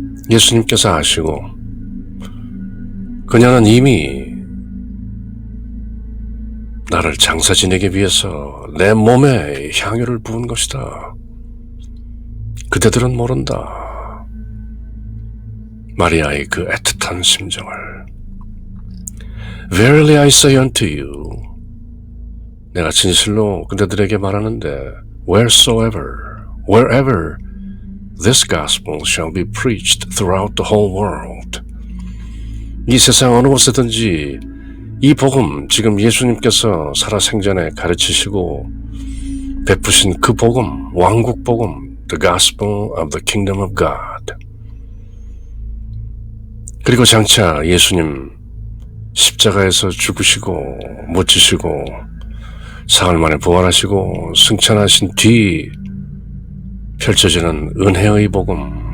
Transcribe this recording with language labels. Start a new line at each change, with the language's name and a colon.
Korean: 예수님께서 아시고 그녀는 이미 나를 장사 지내기 위해서 내 몸에 향유를 부은 것이다. 그대들은 모른다. 마리아의 그 애틋한 심정을.
English: Verily I say unto you,
Korean: 내가 진실로 그대들에게 말하는데
English: wherever this gospel shall be preached throughout the whole world.
Korean: 이 세상 어느 곳에든지 이 복음, 지금 예수님께서 살아생전에 가르치시고 베푸신 그 복음, 왕국 복음,
English: the gospel of the kingdom of God.
Korean: 그리고 장차 예수님 십자가에서 죽으시고 묻히시고 사흘 만에 부활하시고 승천하신 뒤 펼쳐지는 은혜의 복음,